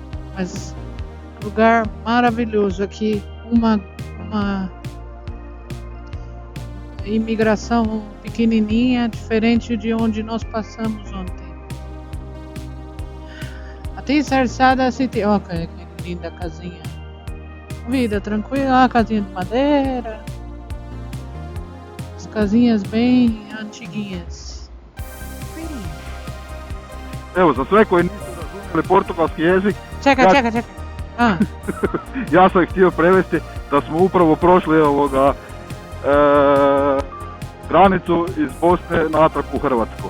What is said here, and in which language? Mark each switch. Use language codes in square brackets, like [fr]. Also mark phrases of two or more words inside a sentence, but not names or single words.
[pt] Mas lugar maravilhoso aqui, uma imigração pequenininha, diferente de onde nós passamos ontem. Até Sarsada City, ó, que linda casinha. Vida tranquila, casinha de madeira. As casinhas bem antiguinhas. [hr] Evo, za sve koji nisu razumjeli portugalski jezik, Čekaj. ja sam ih htio prevesti da smo upravo prošli granicu iz Bosne natrag u Hrvatsku.